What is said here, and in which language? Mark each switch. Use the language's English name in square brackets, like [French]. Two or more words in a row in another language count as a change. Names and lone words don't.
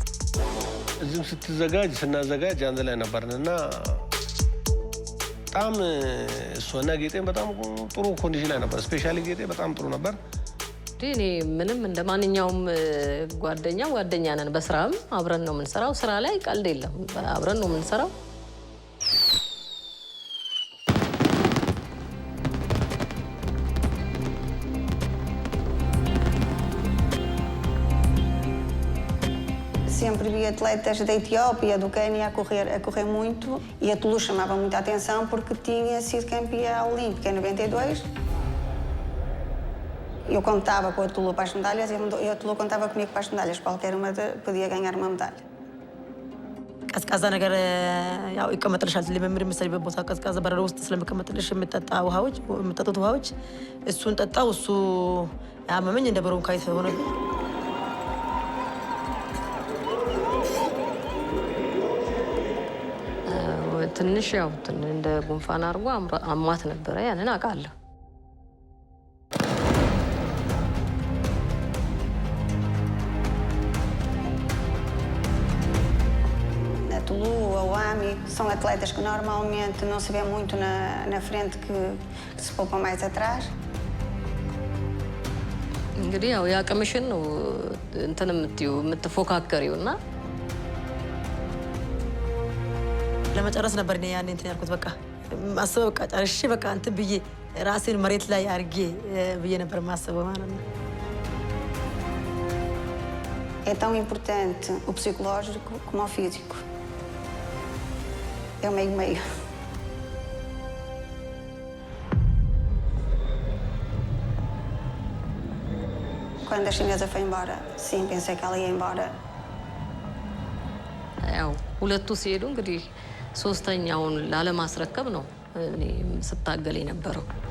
[Amharic] እዚህም ስናዘጋጅ አንድ ላይ ነበርንና በጣም እሷና ጌጤን በጣም ጥሩ ኮንዲሽን ላይ ነበር። ስፔሻሊ ጌጤ በጣም ጥሩ ነበር። እኔ ምንም እንደማንኛውም ጓደኛ ነን። በስራም አብረን ነው የምንሰራው። ስራ ላይ ቀልድ የለም። አብረን ነው የምንሰራው። [Portuguese] Sempre vi atletas da Etiópia, do Quênia a correr muito, e a Tulu chamava muita atenção porque tinha sido campeã olímpica em 92. Eu contava com a Tulu para as medalhas e a Tulu contava comigo para as medalhas. Qualquer uma podia ganhar uma medalha. [Amharic] ቀዝቃዛ ነገር ያው ይቀመጥልሻል። ለምምር የምትሰሪበት ቦታ ቀዝቃዛ በረዶ ውስጥ ስለሚቀመጥልሽ የምትጠጡት ውሃዎች እሱን ጠጣው። እሱ ያመመኝ እንደ ብሮንካይት ሆነ። ትንሽ ያው እንደ ጉንፋን አድርጎ አሟት ነበረ። ያንን አውቃለሁ። [Portuguese] A Tulu, a Wami, são atletas que normalmente não se vê muito na frente, que se poupam mais atrás. [Amharic] እንግዲህ ያው ያቀምሽን ነው እንትን የምትፎካከሪውና ለመጨረስ ነበር እኔ ያኔ እንትን ያልኩት። በቃ ማሰብ በቃ ጨርሼ በቃ እንትን ብዬ ራሴን መሬት ላይ አርጌ ብዬ ነበር ማሰበው ማለት ነው። [Portuguese] É tão importante o psicológico como o físico. É o meio-meio. Quando a chinesa foi embora, sim, pensei que ela ia embora. [Amharic] ያው ሁለቱ ሲሄዱ እንግዲህ ሶስተኛውን ላለማስረከብ ነው እኔ ስታገል የነበረው።